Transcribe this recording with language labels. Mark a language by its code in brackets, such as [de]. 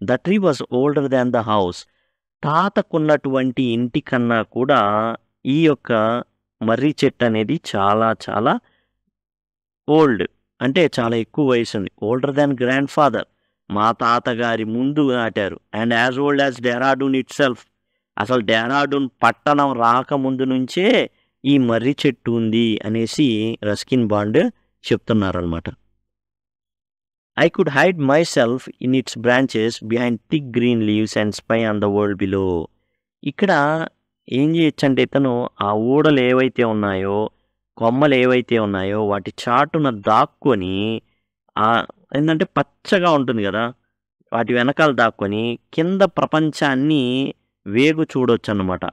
[en] The tree was older than the house. [te] తాతకున్నటువంటి ఇంటి కన్నా కూడా ఈ యొక్క మర్రి చెట్టు అనేది చాలా చాలా ఓల్డ్, అంటే చాలా ఎక్కువ వయసు ఉంది. [en] older than grandfather, [te] మా తాతగారి ముందు నాటారు. [en] And as old as Dehradun itself. [te] అసలు డెహ్రాడూన్ పట్టణం రాకముందు నుంచే ఈ మర్రి చెట్టు ఉంది అనేసి రస్కిన్ బాండ్ చెప్తున్నారనమాట. [en] I could hide myself in its branches behind thick green leaves and spy on the world below. [te] ఇక్కడ ఏం చేయొచ్చంటే ఇతను ఆ ఊడలు ఏవైతే ఉన్నాయో, కొమ్మలు ఏవైతే ఉన్నాయో వాటి చాటున దాక్కొని, ఏంటంటే పచ్చగా ఉంటుంది కదా, వాటి వెనకాల దాక్కొని కింద ప్రపంచాన్ని వేగు చూడొచ్చు అన్నమాట.